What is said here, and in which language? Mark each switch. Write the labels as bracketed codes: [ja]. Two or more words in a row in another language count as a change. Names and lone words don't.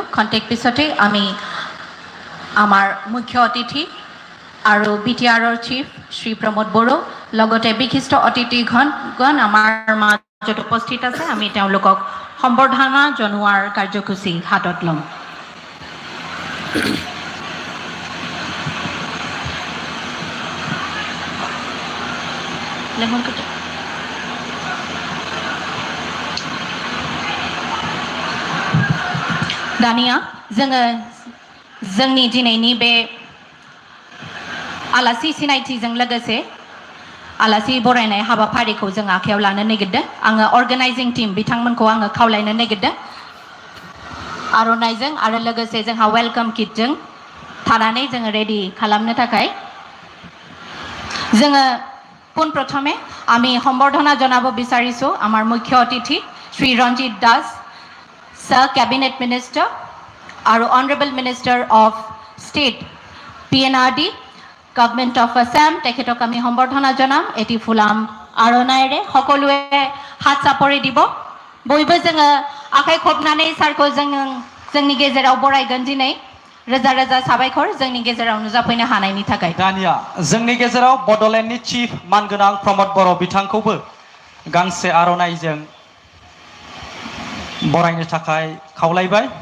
[as] খন্তেক পিছতেই আমি আমাৰ মুখ্য অতিথি আৰু BTRৰ চিফ শ্ৰী প্ৰমোদ বড়ো লগতে বিশিষ্ট অতিথিগণ আমাৰ মাজত উপস্থিত আছে। আমি তেওঁলোকক সম্বৰ্ধনা জনোৱাৰ কাৰ্যসূচী হাতত ল'ম। [brx] दानिया जोंनि दिनैनि बे आलासि सिनायथिजों लोगोसे आलासि बरायनाय हाबाफारिखौ जों आखायाव लानो नागिरदों। आङो [en] organizing team [brx] बिथांमोनखौ आङो खावलायनो नागिरदों आर'नाइजों आरो लोगोसे जोंहा वेलकाम किटजों थानानै जोङो रेडि खालामनो थाखाय जोङो [as] পোন প্ৰথমে আমি সম্বৰ্ধনা জনাব বিচাৰিছোঁ আমাৰ মুখ্য অতিথি শ্ৰী ৰঞ্জিত দাস [en] Sir, Cabinet Minister, our Honorable Minister of State, PNRD, Government of Assam, [as] তেখেতক আমি সম্বৰ্ধনা জনাম। এটি ফুলাম আৰণাইৰে সকলোৱে হাত চাপৰি দিব। [brx] বয়বো जोङो आखाइ खबनानै सारखौ जोंनि गेजेराव बरायगोन दिनै। रोजा रोजा साबायखर जोंनि गेजेराव नुजाफैनो हानायनि थाखाय। दानिया जोंनि गेजेराव बड'लेण्डनि चिफ मानगोनां प्रमोद बर' बिथांखौबो गांसे आर'नाइजों बरायनो थाखाय खावलायबाय।